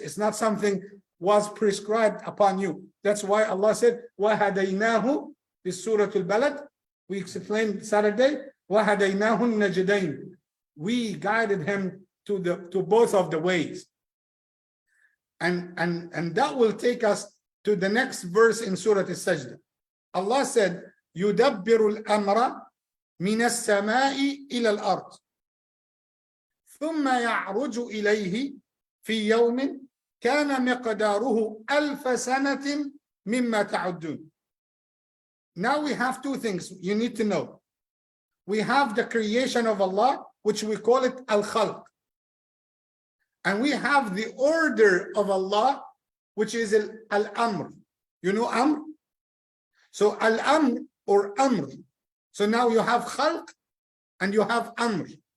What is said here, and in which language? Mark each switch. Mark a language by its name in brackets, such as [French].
[English] It's not something was prescribed upon you. That's why Allah said, وَهَدَيْنَاهُ this Surah Al-Balad. We explained Saturday, [Arabic] وَهَدَيْنَاهُ النَّجْدَيْنِ. [English] We guided him to both of the ways. And that will take us to the next verse in Surah Al-Sajda. Allah said, [Arabic] يُدَبِّرُ الْأَمْرَ مِنَ السَّمَاءِ إِلَى الْأَرْضِ ثُمَّ يَعْرُجُ إِلَيْهِ فِي يَوْمٍ كَانَ مِقْدَارُهُ أَلْفَ سَنَةٍ مِمَّا تَعُدُّونَ. [English] Now we have two things you need to know. We have the creation of Allah, which we call it Al-Khalq. And we have the order of Allah, which is Al-Amr. You know Amr? So Al-Amr or Amr. So now you have Khalq and you have Amr.